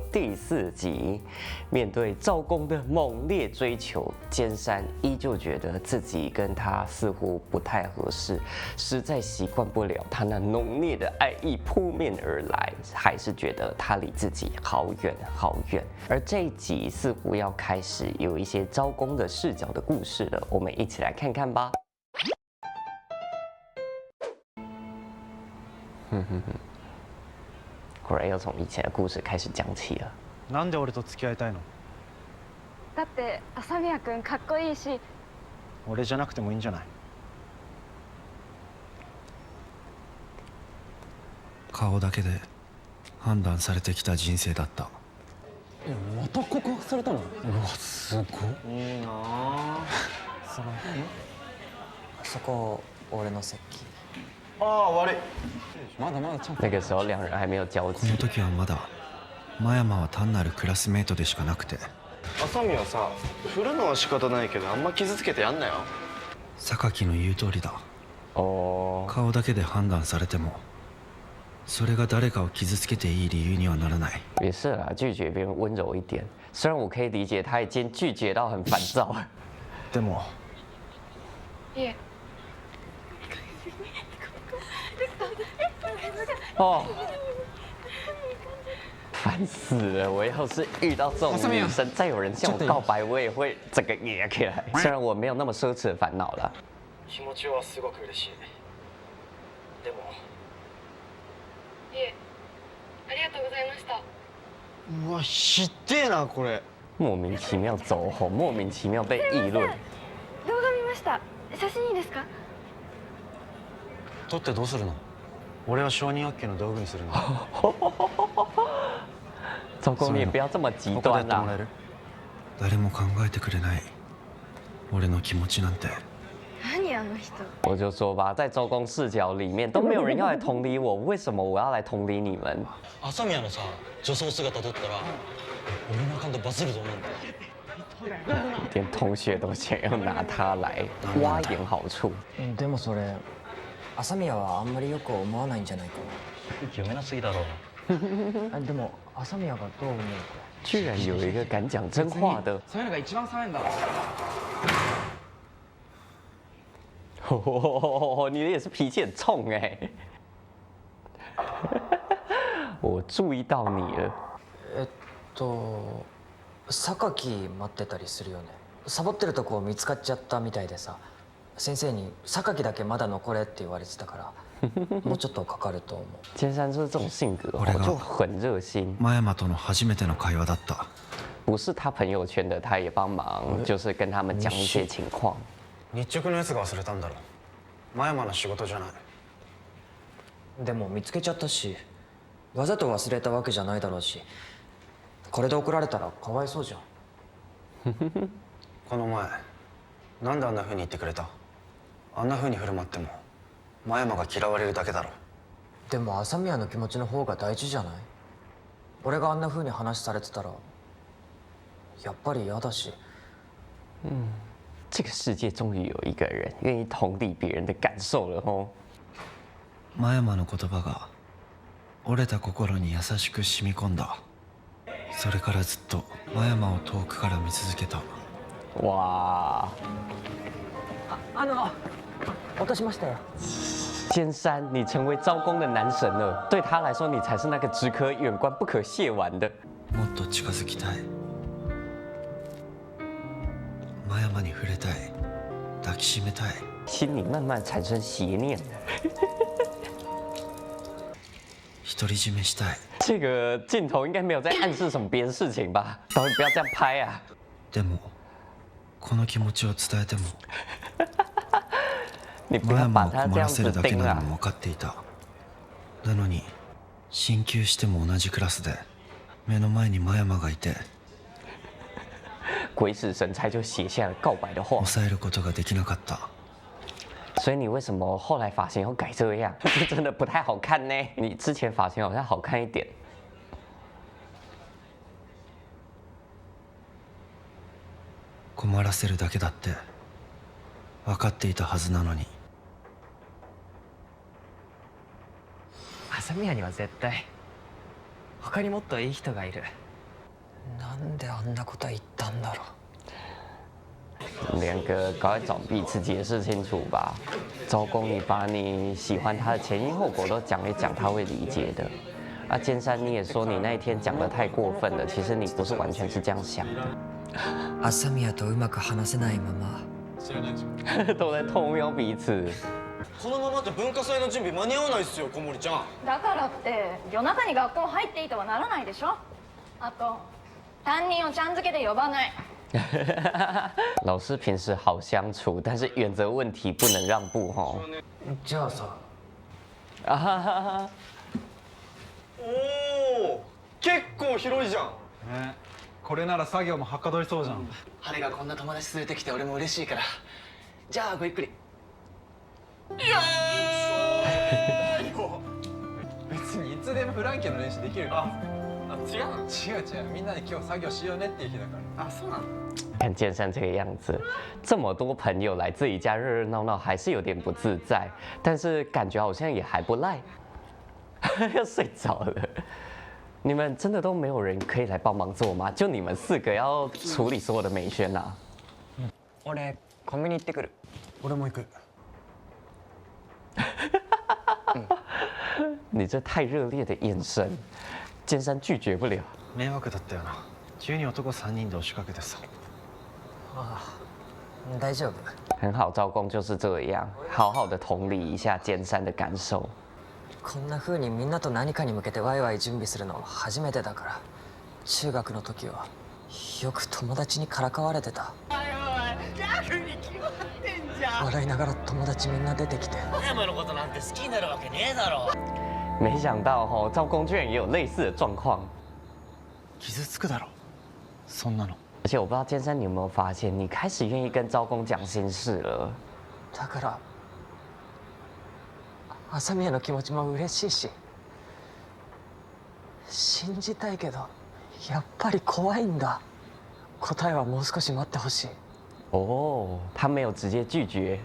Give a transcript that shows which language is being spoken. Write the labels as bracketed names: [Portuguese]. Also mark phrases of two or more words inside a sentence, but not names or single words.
[Chinese] 第4集，面对赵公的猛烈追求，尖山依旧觉得自己跟他似乎不太合适，实在习惯不了他那浓烈的爱意扑面而来，还是觉得他离自己好远好远。而这一集似乎要开始有一些赵公的视角的故事了，我们一起来看看吧。果然要从以前的故事开始讲起了。 [Japanese] なんで俺と付き合いたいの？だって朝宮君かっこいいし。俺じゃなくてもいいんじゃない？顔だけで判断されてきた人生だった。また告白されたの？うわ、すごい。いいなあ。そこ俺の席。ああ、悪い。まだまだちゃんと。 [Chinese] 那个时候两人还没有交集。 [Japanese] この時はまだ真山は単なるクラスメートでしかなくて。朝宮さ、振るのは仕方ないけどあんま傷つけてやんなよ。榊の言う通りだ。 [Chinese] 哦， [Japanese] 顔だけで判断されてもそれが誰かを傷つけていい理由にはならない。 [Chinese] 也是啦，拒绝别人温柔一点。虽然我可以理解他已经拒绝到很烦躁。 [Japanese] でも。いえ。 [Chinese] 哦，烦死了！我要是遇到这种女生，再有人向我告白，我也会整个野起来。虽然我没有那么奢侈的烦恼了。 [Japanese] 気持ちはすごく嬉しい。でも。いえ。ありがとうございました。うわ、ひってえなこれ。 [Chinese] 莫名其妙走红，莫名其妙被议論。 [Japanese] 動画見ました。写真いいですか？撮ってどうするの？俺は承認欲求の道具にするんだ。 [Chinese] 周公，你也不要这么极端啦。 [Japanese] 誰も考えてくれない俺の気持ちなんて。何あの人。 [Chinese] 我就说吧，在周公视角里面都没有人要来同理我，为什么我要来同理你们？ [Japanese] 朝宮のさ女装姿撮ったら俺のアカウントバズると思うんだよ。 [Chinese] 连同学都想要拿他来挖一点好处。 [Japanese] でもそれ朝宮はあんまりよく思わないんじゃないか読めなすぎだろ。な。でも朝宮がどう思うか。 [Chinese] 居然有一个敢讲真话的。 [Japanese] そういうのが一番冷めんだろ。 [Chinese] 你也是脾气很冲哎！我注意到你了。 [Japanese] 榊待ってたりするよね。サボってるとこ見つかっちゃったみたいでさ、先生に榊だけまだ残れって言われてたからもうちょっとかかると思う。 [Chinese] 尖山就是这种性格，就很热心。 [Japanese] 真山との初めての会話だった。 [Chinese] 不是他朋友圈的，他也帮忙，就是跟他们讲一些情况。 [Japanese] 日直のやつが忘れたんだろ。真山の仕事じゃない。でも見つけちゃったし、わざと忘れたわけじゃないだろうし、これで怒られたらかわいそうじゃん。この前なんであんな風に言ってくれた？あんな風に振る舞っても真山が嫌われるだけだろ。でも朝宮の気持ちの方が大事じゃない？俺があんな風に話されてたらやっぱり嫌だし。 [Chinese] 这个世界终于有一个人愿意同理别人的感受了哦。 [Japanese] 真山の言葉が折れた心に優しく染み込んだ。それからずっと真山を遠くから見続けた。 [Chinese] 哇！ [Japanese] 落としましたよ。 [Chinese] 尖山，你成为招公的男神了。对他来说，你才是那个只可远观不可亵玩的。 [Japanese] もっと近づきたい。真山に触れたい。抱きしめたい。 [Chinese] 心里慢慢产生邪念。 [Japanese] 独り占めしたい。 [Chinese] 这个镜头应该没有在暗示什么别的事情吧？导演不要这样拍啊！ [Japanese] でもこの気持ちを伝えても [Chinese] 你不 [Japanese] 真山を [Chinese] 要把他这 [Japanese] 困ら [Chinese] 样子 [Japanese] せるだけ [Chinese] 盯啊！ [Japanese] なのも分かっていた。なのに進級しても同じクラスで目の前に真山がいて [Chinese] 鬼使神差就写下了告白的话。 [Japanese] 抑えることができなかった。 [Chinese] 所以你为什么后来发型要改这样？这真的不太好看呢。你之前发型好像好看一点。 [Japanese] 困らせるだけだって分かっていたはずなのに。朝宮には絶対他にもっといい人がいる。なんであんなこと言ったんだろう。 [Chinese] 两个赶快找彼此解释清楚吧。周公，你把你喜欢他的前因后果都讲一讲，他会理解的。啊，尖山，你也说你那一天讲的太过分了，其实你不是完全是这样想的。 [Japanese] 朝宮とうまく話せないまま [Chinese] 都在偷瞄彼此。 [Japanese] このままじゃ文化祭の準備間に合わないっすよ小森ちゃん。だからって夜中に学校入っていいとはならないでしょ。あと担任をちゃん付けで呼ばない。 [Chinese] 老师平时好相处，但是原则问题不能让步吼。 [Japanese] じゃあさ、啊哈哈哈！おお結構広いじゃん。ね、これなら作業もはかどりそうじゃん。羽根がこんな友達連れてきて俺も嬉しいから。じゃあごゆっくり。別にいつでもフランケンの練習できるから。違うみんなで今日作業しようねっていう日だから。あ、そうなの。 [Chinese] 看剑山这个样子，这么多朋友来自己家热热闹闹，还是有点不自在，但是感觉好像也还不赖。要睡着了，你们真的都没有人可以来帮忙做吗？就你们4个要处理所有的美宣啊？ [Japanese] 俺コンビニ行ってくる。俺も行く。 [Chinese] 你这太热烈的眼神，剑山拒绝不了。 [Japanese] 迷惑だったよな。急に男3人で押しかけてさ。ああ、大丈夫。 [Chinese] 很好，招工就是这样，好好的同理一下剑山的感受。 [Japanese] こんな風にみんなと何かに向けてワイワイ準備するの初めてだから。中学の時はよく友達にからかわれてた。笑いながら友達みんな出てきて。小山のことなんて好きになるわけねえだろ。 [Chinese] 没想到吼，招工居然也有类似的状况。 [Japanese] 傷つくだろ。そんなの。 [Chinese] 而且我不知道剑山你有没有发现，你开始愿意跟招工讲心事了。 [Japanese] だから朝宮の気持ちも嬉しいし、信じたいけどやっぱり怖いんだ。答えはもう少し待ってほしい。 [Chinese] 哦，他没有直接拒绝。